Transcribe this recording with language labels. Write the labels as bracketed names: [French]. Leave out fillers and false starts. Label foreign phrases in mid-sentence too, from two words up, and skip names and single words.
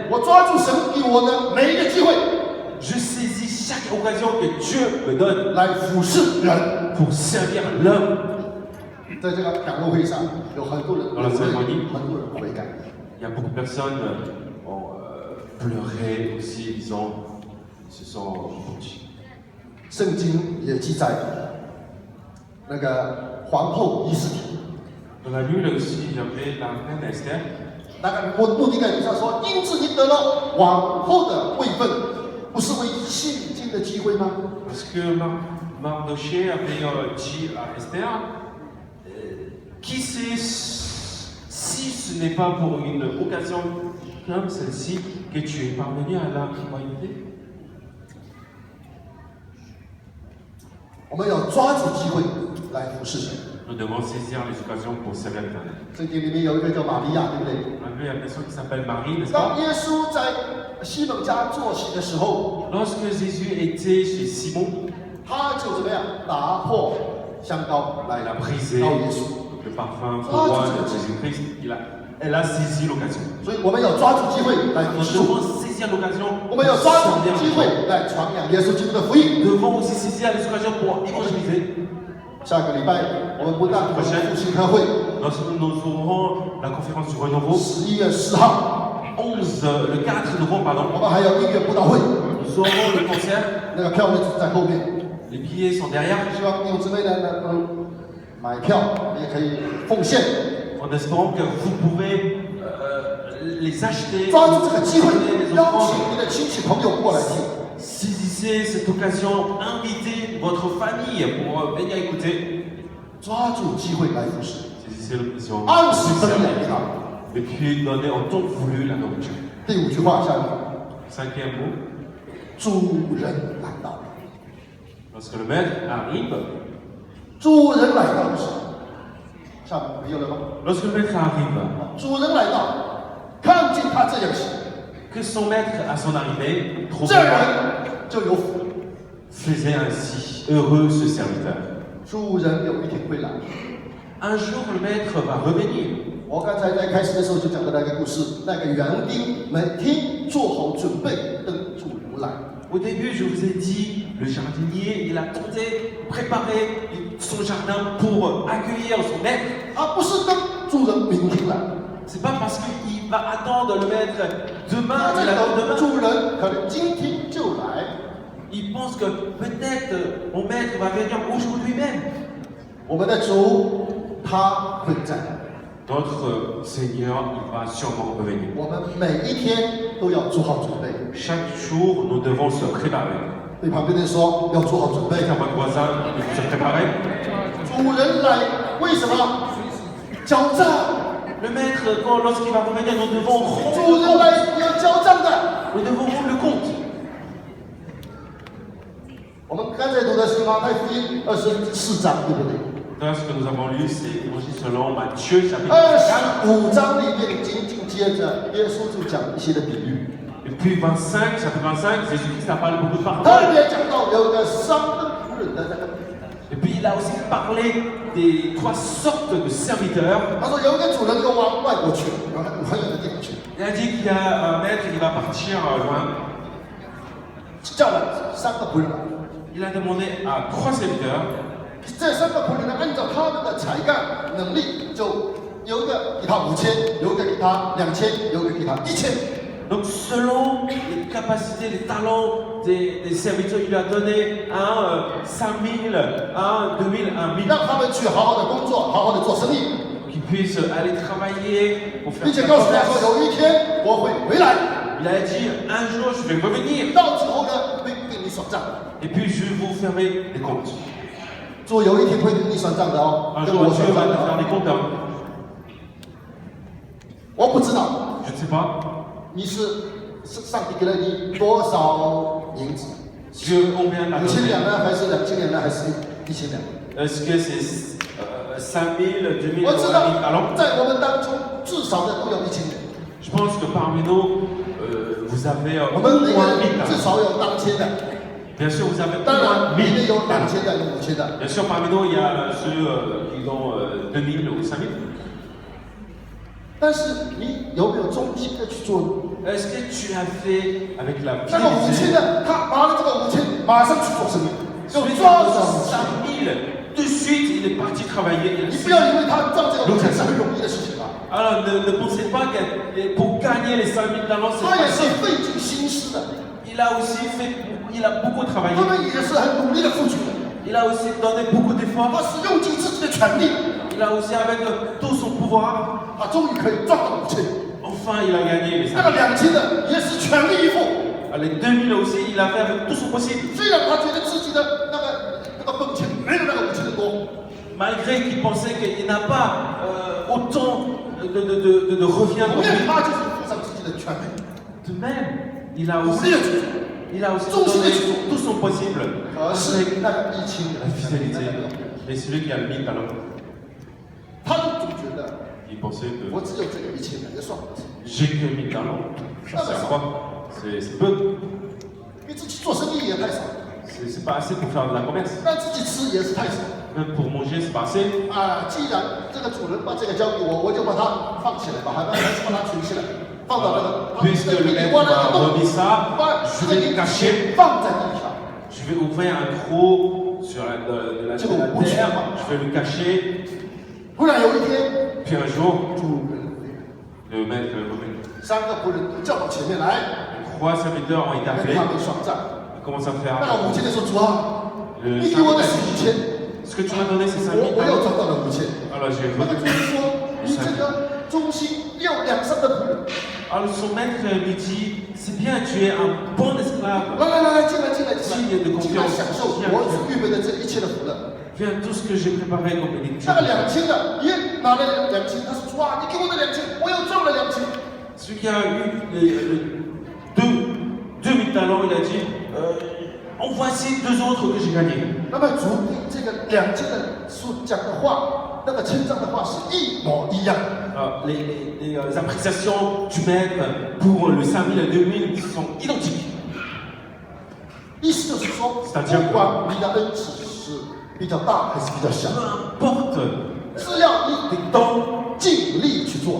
[Chinese] 我抓住神给我的每一个机会 [French] Je saisis chaque occasion que Dieu me donne [Chinese] 来服侍人。 [French] pour servir l'homme. [Chinese] 在这个感恩会上，有很多人流泪，很多人悔改。 [French] Il y a beaucoup de personnes ont pleuré aussi, disant ils se sont repentis. [Chinese] 圣经也记载那个皇后伊斯帖， [French] Dans la Bible aussi, il y avait la reine Esther. [Chinese] 那个目的地上说，因此你得了皇后的位分，不是为现今的机会吗？ [French] Parce que Mardoché avait dit à Esther, qui sait si ce n'est pas pour une occasion comme celle-ci que tu es parvenu à la royauté. [Chinese] 我们要抓住机会来服侍神。 [French] Nous devons saisir les occasions pour servir l'Éternel. [Chinese] 圣经里面有一个叫玛利亚，对不对？ [French] On a vu la personne qui s'appelle Marie, n'est-ce pas? [Chinese] 当耶稣在西门家做席的时候， [French] Lorsque Jésus était chez Simon, [Chinese] 他就怎么样打破香膏来 [French] elle a brisé [Chinese] 膏耶稣。 [French] le parfum pour roi de Jésus-Christ. Elle a saisi l'occasion. [Chinese] 所以我们要抓住机会来服 [French] Nous [Chinese] 侍， [French] devons saisir l'occasion [Chinese] 我 [French] pour [Chinese] 们要抓住 [French] servir [Chinese] 机 [French] l'Éternel. [Chinese] 会来传扬耶稣基督的福音。 [French] Nous devons aussi saisir les occasions pour évangéliser. [Chinese] 下个礼拜我们不但有复兴特会， [French] Nous aurons la conférence du renouveau [Chinese] 11 月4号， [French] le 4 novembre, pardon. [Chinese] 我们还有音乐布道会， [French] Nous aurons le concert. [Chinese] 那个票位就在后面。 [French] Les billets sont derrière. [Chinese] 希望弟兄姊妹呢能够买票，也可以奉献， [French] En espérant que vous pouvez les acheter. [Chinese] 抓住这个机会 [French] les， [Chinese] 邀 [French] offrandes. [Chinese] 请你的亲戚朋友过来听。 [French] Saisissez cette occasion, invitez votre famille pour venir écouter. [Chinese] 抓住机会来服侍， [French] Saisissez l'occasion [Chinese] 按时 [French] de [Chinese] 分 [French] servir. [Chinese] 养他。 [French] Et puis donnez en temps voulu la nourriture. [Chinese] 第5句话下面， [French] Cinquième mot, [Chinese] 主人来到， [French] lorsque le maître arrive, [Chinese] 主人来到的时候，下面没有了吗？ [French] lorsque le maître arrive, [Chinese] 主人来到，看见他这样行， [French] que son maître à son arrivée [Chinese] 这 [French] trouvait [Chinese] 人就有福。 [French] faisait ainsi heureux ce serviteur. [Chinese] 主人有一天会来。 [French] Un jour le maître va revenir. [Chinese] 我刚才在开始的时候就讲到那个故事，那个园丁每天做好准备，等主人来。 [French] Au début, je vous ai dit, le jardinier, il attendait, préparait son jardin pour accueillir son maître. [Chinese] 而不是等主人明天来。 [French] C'est pas parce qu'il va attendre le maître [Chinese] 他 [French] demain [Chinese] 在 [French] qu'il attend [Chinese] 等 [French] demain. [Chinese] 主人，可能今天就来。 [French] Il pense que peut-être mon maître va venir aujourd'hui même. [Chinese] 我们的主他会在， [French] Notre Seigneur, il va sûrement revenir. [Chinese] 我们每一天都要做好准备。 [French] Chaque jour, nous devons se préparer. [Chinese] 对旁边的人说要做好准备。 [French] Dites à votre voisin, il faut se préparer. [Chinese] 主人来，为什么？交账。 [French] Le maître, lorsqu'il va revenir, nous devons rendre [Chinese] 主 [French] le [Chinese] 人 [French] compte. [Chinese] 来要交账的。 [French] Nous devons rendre le compte. [Chinese] 我们刚才读的是马太福音24章，对不对？ [French] Là, ce que nous avons lu, c'est l'Évangile selon Matthieu, chapitre 4. [Chinese] 25 章里面紧紧接着耶稣就讲一些的比喻， [French] Et puis 25, chapitre 25, Jésus-Christ a parlé beaucoup de [Chinese] 特 [French] paroles. [Chinese] 别讲到有一个商灯仆人的那个， [French] Et puis il a aussi parlé des 3 sortes de serviteurs. [Chinese] 他说有一个主人要往外国去，往很远的地方去， [French] Il a dit qu'il y a un maître qui va partir loin. [Chinese] 叫了3个仆人来， [French] Il a demandé à 3 serviteurs. [Chinese] 这3个仆人呢，按照他们的才干能力，就有一个给他5000，有一个给他2000，有一个给他1000。 [French] Donc selon les capacités, les talents des serviteurs, il lui a donné un 5000, un 2000, un 1000. [Chinese] 让他们去好好的工作，好好的做生意， [French] Qu'ils puissent aller travailler pour [Chinese] 并 [French] faire [Chinese] 且 [French] du [Chinese] 告诉他 [French] commerce. [Chinese] 说有一天我会回来， [French] Il a dit un jour je vais revenir [Chinese] 到之后呢会跟你算账。 [French] et puis je vais vous fermer des comptes. [Chinese] 主有一天会跟你算账的哦， [French] Un [Chinese] 跟 [French] jour [Chinese] 我 [French] Dieu [Chinese] 算 [French] va [Chinese] 账的 [French] te faire des [Chinese] 哦。 [French] comptes. [Chinese] 我不知道， [French] sais pas. [Chinese] 你是上帝给了你多少银子 [French] Dieu combien t'a [Chinese] ？5000 [French] donné? [Chinese] 两呢，还是2000两呢，还是1000两？ [French] Est-ce que c'est 5000, 2000 [Chinese] 我 [French] ou [Chinese] 知 [French] 1000 [Chinese] 道 [French] talents? [Chinese] 在我们当中至少的都有1000两， [French] Je pense que parmi nous, vous avez [Chinese] 我 [French] au [Chinese] 们每个 [French] moins 1000 [Chinese] 人至 [French] talents. [Chinese] 少有当千的， [French] Bien sûr, vous avez au [Chinese] 当 [French] moins [Chinese] 然里面 [French] 1000 [Chinese] 有 [French] talents. [Chinese] 2000的，有5000的。 [French] Bien sûr, parmi nous, il y a ceux qui ont 2000 ou 5000. [Chinese] 但是你有没有忠心的去做呢？ [French] Est-ce que tu as fait avec la [Chinese] 那个5000 [French] fidélité? [Chinese] 的，他拿了这个5000，马上去做生意，就 [French] Celui qui [Chinese] 抓 [French] a [Chinese] 住这 [French] reçu [Chinese] 5000。 [French] 5000, de suite, il est parti travailler. [Chinese] 你不要以为他赚这个5000是很容易的事情啊， [French] Alors, ne pensez pas que pour gagner les 5000 talents, c'est [Chinese] 他也是 [French] facile. [Chinese] 费尽心思的， [French] Il a aussi fait, il a beaucoup travaillé. [Chinese] 他们也是很努力的付出的， [French] Il a aussi donné beaucoup [Chinese] 他 [French] d'efforts. [Chinese] 是用尽自己的全力， [French] Il a aussi, avec tout son pouvoir, [Chinese] 他终于可以赚到5000。 [French] enfin, il a gagné les [Chinese] 那个 [French] 5000. [Chinese] 2000的也是全力以赴， [French] Les 2000 aussi, il a fait avec tout son possible. [Chinese] 虽然他觉得自己的那个本钱没有那个5000的多， [French] Malgré qu'il pensait qu'il n'a pas autant de revient [Chinese] 后 [French] pour [Chinese] 面 [French] lui. [Chinese] 他就是付上自己的全力， [French] De même, il a [Chinese] 努 [French] aussi, [Chinese] 力的去做。 [French] il a aussi donné tout son possible [Chinese] 可是 [French] avec [Chinese] 那个1000 [French] la fidélité. Et celui qui a le 1000 talents, [Chinese] 他就总觉得 [French] il pensait que [Chinese] 我只有这个1000的，也算不了什么， [French] j'ai que 1000 talents. Ça sert à quoi? C'est peu. [Chinese] 给自己做生意也太少， [French] C'est pas assez pour faire de la commerce. [Chinese] 让自己吃也是太少。 [French] Même pour manger, c'est pas assez. [Chinese] 啊，既然这个主人把这个交给我，我就把它放起来吧，还是把它存起来，放到那个 [French] Puisque le maître [Chinese] 挖了 [French] m'a [Chinese] 个洞， [French] remis ça, [Chinese] 把 [French] je [Chinese] 这个 [French] vais le [Chinese] 银 [French] cacher. [Chinese] 钱放在地上。 [French] Je vais ouvrir un trou sur de la terre. Je vais le cacher. [Chinese] 忽然有一天， [French] Puis un jour, [Chinese] 主人 [French] le maître est revenu. [Chinese] 3 个仆人都叫到前面来， [French] 3 serviteurs ont été [Chinese] 跟 [French] appelés. [Chinese] 他们算账。 [French] Ils commencent à [Chinese] 那 [French] faire. [Chinese] 个5000的说：“主啊， [French] Le [Chinese] 你给我的 [French] serviteur [Chinese] 是 [French] dit, [Chinese] 5000， [French] ce que tu m'as donné, c'est 5000 [Chinese] 我又 [French] talents. [Chinese] 赚到了5000。” [French] Alors j'ai [Chinese] 那个主人 [French] retenu [Chinese] 说：“你这个忠心又良善的仆人， [French] Alors son maître lui dit, c'est bien, tu es un bon esclave. [Chinese] 来，进来，进来享受我所预备的这一切的福乐。” [French] Viens tout ce que j'ai préparé comme bénédiction. [Chinese] 那个2000的也拿了2000，他说：“主啊，你给我的2000，我又赚了2000。” [French] Celui qui a eu 2000 talents, il a dit, en voici 2 autres que j'ai gagnés. [Chinese] 那么主对这个2000的所讲的话，那个称赞的话是一模一样。 [French] Les appréciations du maître pour le 5000 et 2000 sont identiques. [Chinese] 意思就是说，是不管你的恩赐是比较大还是比较小， [French] Peu importe [Chinese] 只要你都尽力去做，